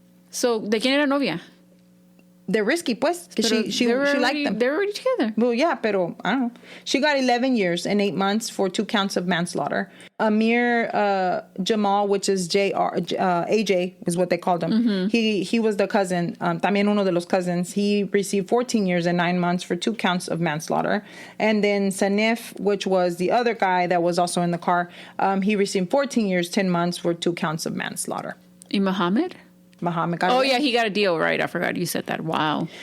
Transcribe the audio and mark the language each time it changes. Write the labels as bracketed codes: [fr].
[es] So, ¿de quién era novia? [en] They're Risky, pues. She liked them. They're already together. Well, yeah, pero I don't know. She got 11 years and 8 months for 2 counts of manslaughter. Amir Jamal, which is AJ, is what they called him. He was the cousin, también uno de los cousins. He received 14 years and 9 months for 2 counts of manslaughter. And then Sanif, which was the other guy that was also in the car, he received 14 years, 10 months for 2 counts of manslaughter. And Muhammad? Oh, yeah, he got a deal, right? I forgot you said that. Wow.